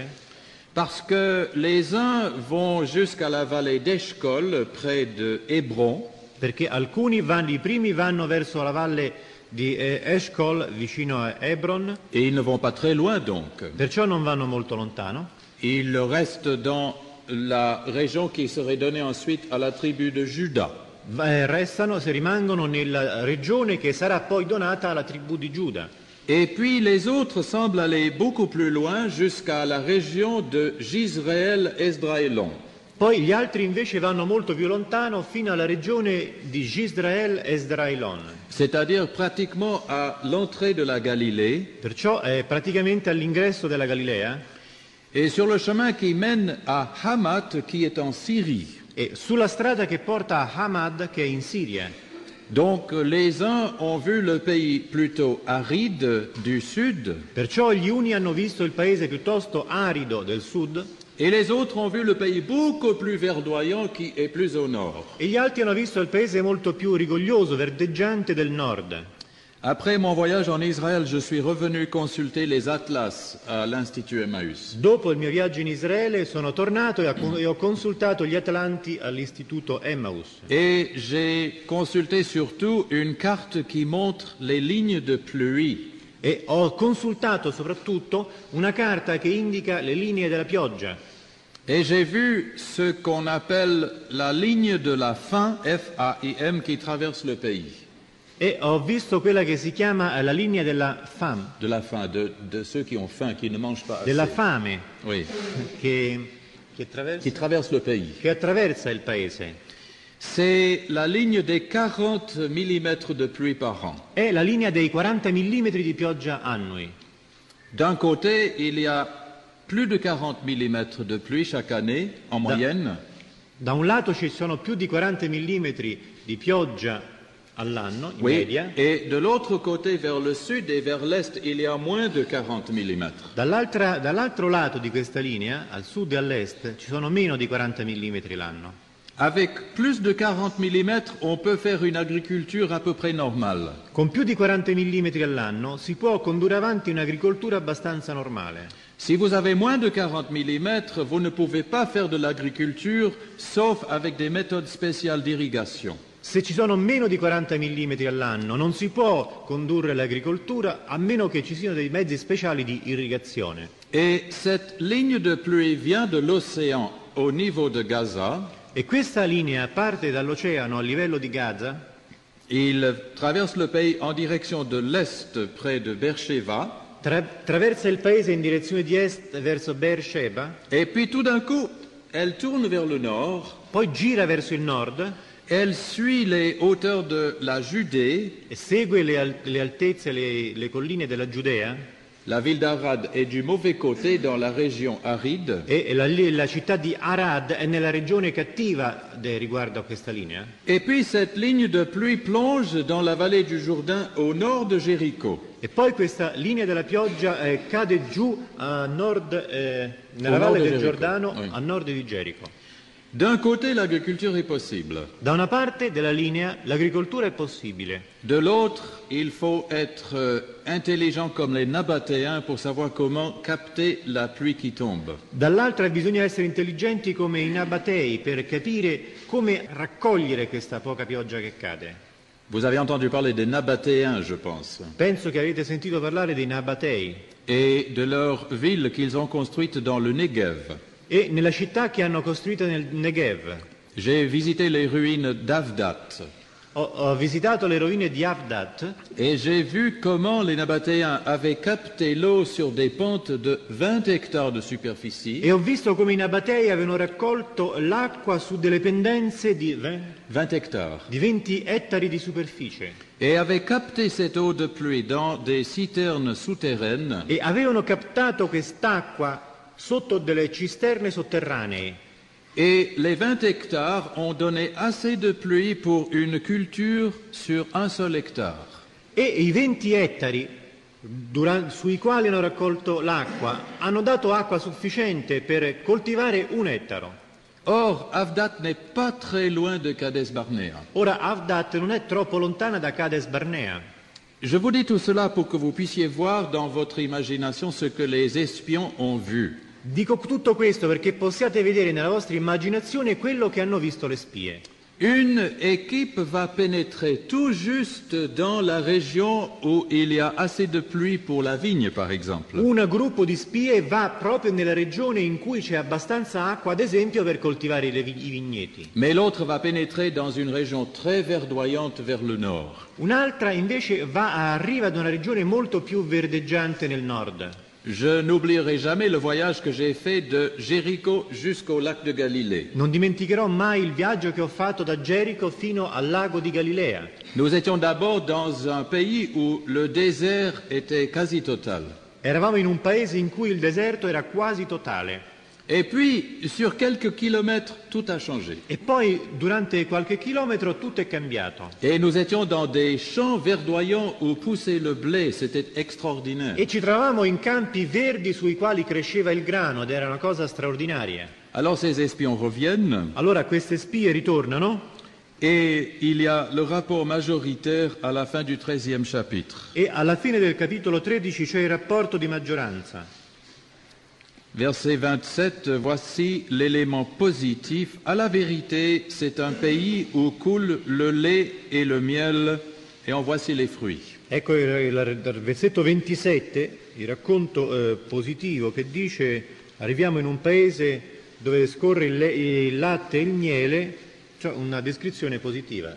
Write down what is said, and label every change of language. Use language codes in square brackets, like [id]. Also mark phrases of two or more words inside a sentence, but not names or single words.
[fr] parce que les uns vont jusqu'à la vallée d'Eshcol près de Hébron [it] perché i primi vanno verso la valle di Eshcol vicino a Hebron, [fr] et ils ne vont pas très loin donc. [it] perciò non vanno molto lontano. [fr] Ils restent dans la région qui serait donnée ensuite à la tribu de Juda. [it] rimangono nella regione che sarà poi donata alla tribù di Giuda. [fr] Et puis les autres semblent aller beaucoup plus loin jusqu'à la région de Gisraël Esdraélon. [it] Poi gli altri invece vanno molto più lontano fino alla regione di Gisrael Esdraelon. [fr] C'est-à-dire pratiquement à l'entrée de la Galilée. [it] Perciò è praticamente all'ingresso della Galilea. [fr] Et sur le chemin qui mène à Hamath, qui est en Syrie. [it] E sulla strada che porta a Hamad, che è in Siria. [fr] Donc les uns ont vu le pays plutôt aride du sud. [it] Perciò gli uni hanno visto il paese piuttosto arido del sud. [fr] Et les autres ont vu le pays beaucoup plus verdoyant qui est plus au nord. [it] E gli altri hanno visto il paese molto più rigoglioso, verdeggiante del nord. [fr] Après mon voyage en Israël, je suis revenu consulter les atlas à l'Institut Emmaüs. [it] Dopo il mio viaggio in Israele sono tornato e ho consultato gli Atlanti all'Istituto Emmaus. [fr] Et j'ai consulté surtout une carte qui montre les lignes de pluie. [it] E ho consultato soprattutto una carta che indica le linee della pioggia. [fr] Et j'ai vu ce qu'on appelle la ligne de la faim, F-A-I-M, qui traverse le pays. [it] E ho visto quella che si chiama la linea della fame. [fr] De la faim, de ceux qui ont faim, qui ne mangent pas assez. [it] Della fame. [fr] Oui. [it] Che [fr] Qui traverse le pays. [it] Che attraversa il paese. [fr] C'est la ligne des 40 mm de pluie par an. [it] È la linea dei 40 mm di pioggia annui. [fr] D'un côté, il y a plus de 40 mm de pluie chaque année, en moyenne. [it] Da un lato ci sono più di 40 mm di pioggia all'anno, in [fr] Oui, [it] media. [fr] et de l'autre côté, vers le sud et vers l'est, il y a moins de 40 mm. [it] Dall'altro lato di questa linea, al sud e all'est, ci sono meno di 40 mm l'anno. [fr] Avec plus de 40 mm, on peut faire une agriculture à peu près normale. [it] Con più di 40 mm all'anno si può condurre avanti un'agricoltura abbastanza normale. [fr] Si vous avez moins de 40 mm, vous ne pouvez pas faire de l'agriculture, sauf avec des méthodes spéciales d'irrigation. [it] Se ci sono meno di 40 mm all'anno non si può condurre l'agricoltura a meno che ci siano dei mezzi speciali di irrigazione. [fr] Et cette ligne de pluie vient de l'océan au niveau de Gaza. [it] E questa linea parte dall'oceano a livello di Gaza. [fr] Il traverse le pays en direction de l'est, près de Beersheba. [it] Traversa il paese in direzione di est verso Beersheba. [fr] Et puis tout d'un coup, elle tourne vers le nord. [it] Poi gira verso il nord. [fr] Elle suit les hauteurs de la Judée. [it] E segue le altezze, le colline della Giudea. [fr] La ville d'Arad est du mauvais côté dans la région aride. [it] E la città di Arad è nella regione cattiva riguardo a questa linea. [fr] Et puis cette ligne de pluie plonge dans la vallée du Jourdain au nord de Jéricho. [it] E poi questa linea della pioggia cade giù a nord, nella valle del Giordano, [fr] oui. [it] a nord di Gerico. [fr] D'un côté, l'agriculture est possible. [it] Da una parte della linea l'agricoltura è possibile. [fr] De l'autre, il faut être intelligent comme les Nabatéens pour savoir comment capter la pluie qui tombe. [it] Dall'altra bisogna essere intelligenti come i Nabatei per capire come raccogliere questa poca pioggia che cade. [fr] Vous avez entendu parler des Nabatéens, je pense. [it] Penso che avete sentito parlare dei Nabatei. [fr] Et de leur ville qu'ils ont construite dans le Negev. [it] E nella città che hanno costruito nel Negev. [fr] J'ai visité les ruines d'Avdat. [it] Ho visitato le rovine di Avdat. [fr] Et j'ai vu comment les Nabatéens avaient capté l'eau sur des pentes de 20 hectares de superficie. [it] E ho visto come i Nabatei avevano raccolto l'acqua su delle pendenze di [fr] 20 hectares. [it] Di 20 ettari di superficie. [fr] Et avaient capté cette eau de pluie dans des citernes souterraines. [it] E avevano captato quest'acqua sotto delle cisterne sotterranee. [fr] Et les 20 hectares ont donné assez de pluie pour une culture sur un seul hectare. [it] E i 20 ettari sui quali hanno raccolto l'acqua hanno dato acqua sufficiente per coltivare un ettaro. [fr] Or, Avdat n'est pas très loin de Kades Barnea. [it] Ora Avdat non è troppo lontana da Kades Barnea. [fr] Je vous dis tout cela pour que vous puissiez voir dans votre imagination ce que les espions ont vu. [it] Dico tutto questo perché possiate vedere nella vostra immaginazione quello che hanno visto le spie. [fr] Une équipe va pénétrer tout juste dans la région où il y a assez de pluie pour la vigne, par exemple. [it] Un gruppo di spie va proprio nella regione in cui c'è abbastanza acqua, ad esempio, per coltivare i vigneti. [fr] Mais l'autre va pénétrer dans une région très verdoyante vers le nord. [it] Un'altra invece arriva da una regione molto più verdeggiante nel nord. [fr] Je n'oublierai jamais le voyage que j'ai fait de Jéricho jusqu'au lac de Galilée. [it] Non dimenticherò mai il viaggio che ho fatto da Gerico fino al lago di Galilea. [fr] Nous étions d'abord dans un pays où le désert était quasi total. [it] Eravamo in un paese in cui il deserto era quasi totale. [fr] Et puis, sur quelques kilomètres, tout a changé. [it] E poi, durante qualche chilometro, tutto è cambiato. [fr] Et nous étions dans des champs verdoyants où poussait le blé. C'était extraordinaire. [it] E ci trovavamo in campi verdi sui quali cresceva il grano, ed era una cosa straordinaria. [fr] Alors ces espions reviennent [it] Allora queste spie ritornano [fr] et il y a le rapport majoritaire à la fin du 13e chapitre. [it] e alla fine del capitolo 13 c'è il rapporto di maggioranza. [fr] Verset 27, voici l'élément positif. À la vérité, c'est un pays où coule le lait et le miel, et en voici les fruits. [it] Ecco il versetto 27, il racconto positivo che dice: arriviamo in un paese dove scorre il latte e il miele, cioè una descrizione positiva.